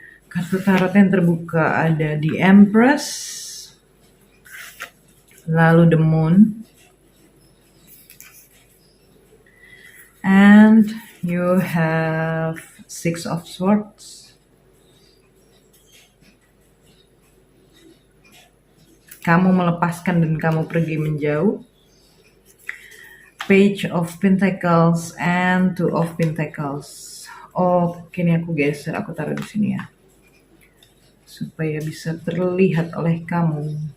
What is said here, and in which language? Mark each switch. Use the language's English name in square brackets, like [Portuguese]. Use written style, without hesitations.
[Indonesian] Kartu tarot yang terbuka ada di [English] Empress, [Indonesian] lalu [English] the Moon, and you have Six of Swords. [Indonesian] Kamu melepaskan dan kamu pergi menjauh. [English] Page of Pentacles and Two of Pentacles. [Indonesian] Kini aku geser, aku taruh di sini ya, supaya bisa terlihat oleh kamu.